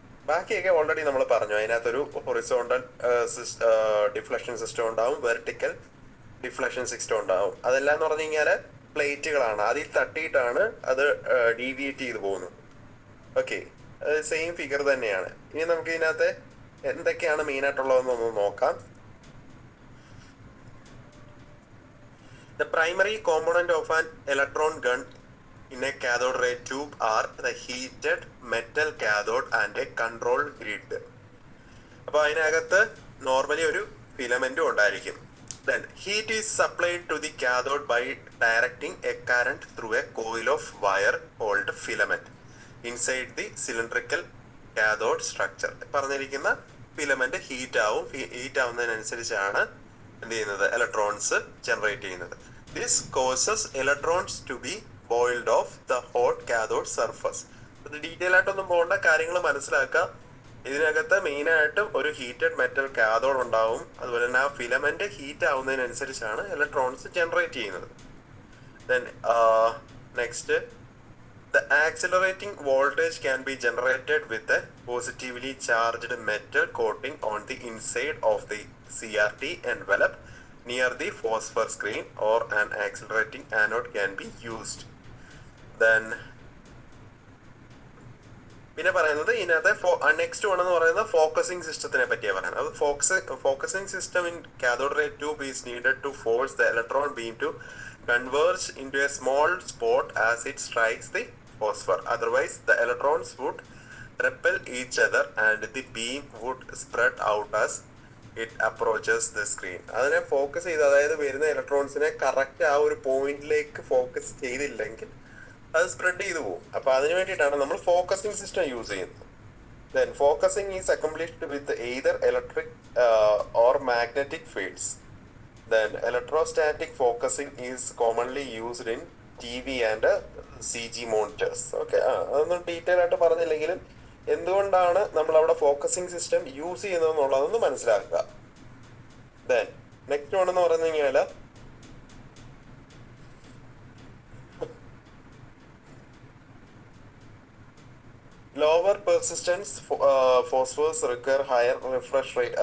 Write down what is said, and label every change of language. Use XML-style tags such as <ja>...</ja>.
<ml>ബാക്കിയൊക്കെ ഓൾറെഡി നമ്മൾ പറഞ്ഞു. അതിനകത്തൊരു ഹൊറിസോണ്ടൽ ഡിഫ്ലക്ഷൻ സിസ്റ്റം ഉണ്ടാവും, വെർട്ടിക്കൽ ഡിഫ്ലക്ഷൻ സിസ്റ്റം ഉണ്ടാവും. അതെല്ലാം എന്ന് പറഞ്ഞു കഴിഞ്ഞാൽ പ്ലേറ്റുകളാണ്, അതിൽ തട്ടിയിട്ടാണ് അത് ഡീവിയേറ്റ് ചെയ്ത് പോകുന്നത്. ഓക്കെ, സെയിം ഫിഗർ തന്നെയാണ്. ഇനി നമുക്ക് ഇതിനകത്ത് എന്തൊക്കെയാണ് മെയിൻ ആയിട്ടുള്ളതെന്നൊന്ന് നോക്കാം.</ml> <en>The primary component of an electron gun in a cathode ray tube are the heated metal cathode and a control grid.</en> <ml>അപ്പോൾ അതിനകത്ത് നോർമലി ഒരു ഫിലമെന്റും ഉണ്ടായിരിക്കും.</ml> <en>Then heat is supplied to the cathode by directing a current through a coil of wire called filament inside the cylindrical cathode structure.</en> <ml>പറഞ്ഞിരിക്കുന്ന filament heat ആവും. Heat ആവുന്നതിനനുസരിച്ചാണ് എന്ത് ചെയ്യുന്നത്, electrons generate ചെയ്യുന്നത്.</ml> <en>This causes electrons to be boiled off the hot cathode surface.</en> <ml>ഇത് detail ആയിട്ടൊന്നും പോകേണ്ട, കാര്യങ്ങൾ മനസ്സിലാക്കുക. ഇതിനകത്ത് മെയിൻ ആയിട്ടും ഒരു ഹീറ്റഡ് മെറ്റൽ കാഥോഡ് ഉണ്ടാവും. അതുപോലെ തന്നെ ആ ഫിലമെന്റ് ഹീറ്റ് ആവുന്നതിനനുസരിച്ചാണ് ഇലക്ട്രോൺസ് ജനറേറ്റ് ചെയ്യുന്നത്.</ml> <en>Then next, the accelerating voltage can be generated with a positively charged metal coating on the inside of the CRT envelope near the phosphor screen, or an accelerating anode can be used.</en> <ml>Then പിന്നെ പറയുന്നത് ഇതിനകത്ത് next one എന്ന് പറയുന്നത് focusing സിസ്റ്റത്തിനെ പറ്റിയാണ് പറയുന്നത്.</ml> <en>അത് focusing system in cathode ray tube is needed to force the electron beam to converge into a small spot as it strikes the phosphor. Otherwise, the electrons would repel each other and the beam would spread out as it approaches the screen.</en> <ml>അതിനെ focus ചെയ്ത്, അതായത് വരുന്ന ഇലക്ട്രോൺസിനെ correct ആ ഒരു പോയിന്റിലേക്ക് focus ചെയ്തില്ലെങ്കിൽ അത് spread ചെയ്തു പോകും. അപ്പൊ അതിന് വേണ്ടിയിട്ടാണ് നമ്മൾ ഫോക്കസിംഗ് സിസ്റ്റം യൂസ് ചെയ്യുന്നത്.</ml> <en>Then focusing is accomplished with either electric or magnetic fields. Then electrostatic focusing is commonly used in TV and CG monitors.</en> <ml>Okay, അതൊന്നും ഡീറ്റെയിൽ ആയിട്ട് പറഞ്ഞില്ലെങ്കിലും എന്തുകൊണ്ടാണ് നമ്മൾ അവിടെ ഫോക്കസിംഗ് സിസ്റ്റം യൂസ് ചെയ്യുന്നതെന്നുള്ളതൊന്ന് മനസ്സിലാക്കുക.</ml> <en>then next one</en> <ml>എന്ന് പറഞ്ഞു കഴിഞ്ഞാൽ</ml> <en>Lower persistence phosphors require higher refresh rate.</en>